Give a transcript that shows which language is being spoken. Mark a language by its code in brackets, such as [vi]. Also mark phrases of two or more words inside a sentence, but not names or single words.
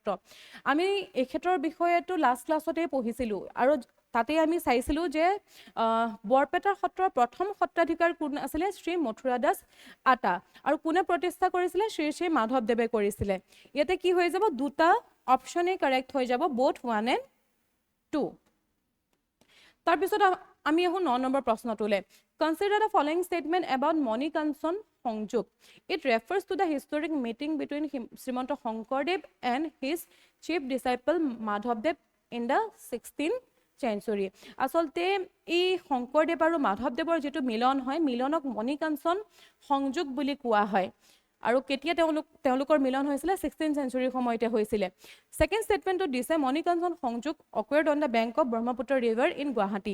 [as] আমি এই ক্ষেত্ৰৰ বিষয়েটো লাষ্ট ক্লাছতেই পঢ়িছিলোঁ আৰু তাতে আমি চাইছিলোঁ যে বৰপেটা সত্ৰৰ প্ৰথম সত্ৰাধিকাৰ কোন আছিলে? শ্ৰী মথুৰা দাস আটা। আৰু কোনে প্ৰতিষ্ঠা কৰিছিলে? শ্ৰী শ্ৰী মাধৱদেৱে কৰিছিলে। ইয়াতে কি হৈ যাব? দুটা অপশ্যনেই কাৰেক্ট হৈ যাব, [en] both 1 and 2. [as] তাৰপিছত আমি আহোঁ 9 নম্বৰ প্ৰশ্নটোলৈ। [en] consider the following statement about মণিকাঞ্চন সংযোগ। it refers to the historic meeting between শ্ৰীমন্ত শংকৰদেৱ and his chief disciple মাধৱদেৱ in the 16th century। [as] আচলতে এই শংকৰদেৱ আৰু মাধৱদেৱৰ যিটো মিলন হয়, মিলনক মণিকাঞ্চন সংযোগ বুলি কোৱা হয়। আৰু কেতিয়া তেওঁলোকৰ মিলন হৈছিলে? [en] 16th century [as] সময়তে হৈছিলে। ছেকেণ্ড ষ্টেটমেণ্টটোত দিছে [en] মণিকাঞ্চন সংযোগ occurred on the bank of Brahmaputra river in Guwahati.